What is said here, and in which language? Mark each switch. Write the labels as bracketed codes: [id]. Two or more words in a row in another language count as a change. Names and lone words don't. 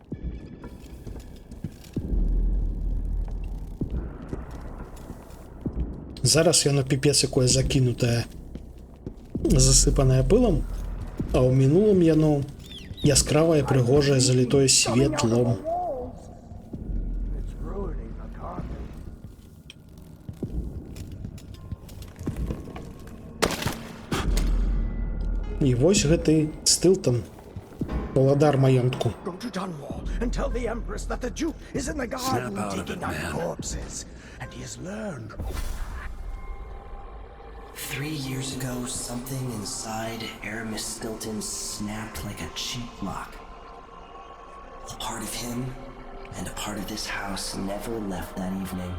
[be] Зараз яно піпец якое закінутае, засыпанае пылам, а ў мінулым яно яскравае, прыгожае, залітое светлом. І вось гэты Стилтон, уладар маёнтку. [en] Go to Dunwall and tell the Empress that the Duke is in the garden out of it, digging up man. corpses, and he has learned. 3 years ago, something inside Aramis Stilton snapped like a cheap lock. A part of him and a part of this house never left that evening.